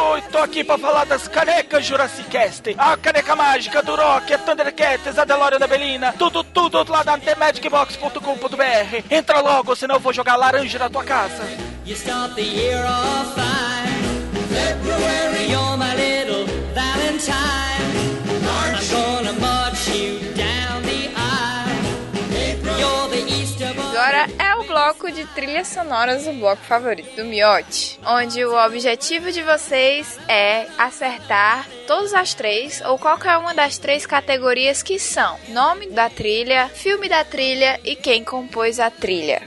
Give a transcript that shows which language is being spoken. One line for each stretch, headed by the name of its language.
Portuguese: Tô aqui pra falar das canecas Jurassic Cast. A caneca mágica do Rock, a Thundercats, a Delorean da Belina. Tudo lá na TheMagicBox.com.br. Entra logo, senão eu vou jogar laranja na tua casa.
English: You start the year off fine. February, you're my little Valentine. March. I'm gonna march you down the aisle. April, you're the Easter Bunny.
Portuguese: Agora é o bloco de trilhas sonoras, o bloco favorito do Miotti, onde o objetivo de vocês é acertar todas as três ou qualquer uma das três categorias que são nome da trilha, filme da trilha e quem compôs a trilha.